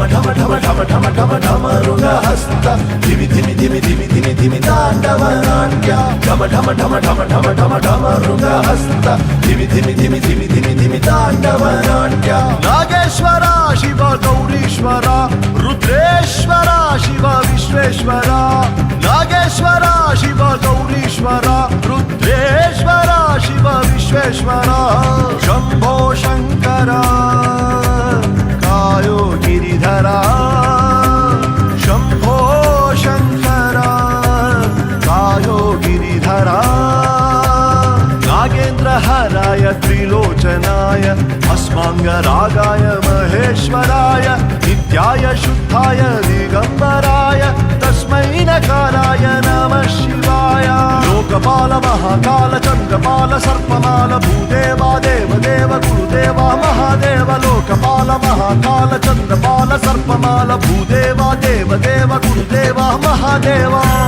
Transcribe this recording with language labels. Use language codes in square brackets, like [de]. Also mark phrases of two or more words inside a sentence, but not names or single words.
[kn] ಢಮ ಢಮ ಢಮ ಢಮ ಢಮ ಢಮರುಗ ಹಸ್ತ ಧಿಮಿ ಧಿಮಿ ಧಿಮಿ ಧಿಮಿ ಧಿಮಿ ಧಿಮಿ ತಾಂಡವ ನಾಟ್ಯ ಢಮ ಢಮ ಢಮ ಢಮ ಢಮ ಢಮ ಢಮರುಗ ಹಸ್ತ ಧಿಮಿ ಧಿಮಿ ಧಿಮಿ ಧಿಮಿ ಧಿಮಿ ಧಿಮಿ ತಾಂಡವ ನಾಟ್ಯ ನಾಗೇಶ್ವರ ಶಿವ ಗೌರೀಶ್ವರ ರುದ್ರೇಶ್ವರ ಶಿವ ವಿಶ್ವೇಶ್ವರ ನಾಗೇಶ್ವರ ಶಿವ ಗೌರೀಶ್ವರ ರುದ್ರೇಶ್ವರ ಶಿವ ವಿಶ್ವೇಶ್ವರ ಶಂಭೋ ಶಂಕರ ಕಾಯೋ ಗಿರಿಧರ ಶಂಭೋ ಶಂಕರ ಕಾಯೋ ಗಿರಿಧರ ನಾಗೇಂದ್ರ ಹರ [sa] त्रिभुवनमण्डलाय त्रिलोचनाय अस्माङ्गरागाय महेश्वराय नित्याय शुद्धाय दिगम्बराय तस्मै नकाराय नमः शिवाय लोकपाल महाकाल चन्द्रपाल सर्पमाल भूदेवा देवदेव गुरुदेवा महादेव लोकपाल महाकाल चन्द्रपाल सर्पमाल भूदेवा देवदेव गुरुदेवा महादेवा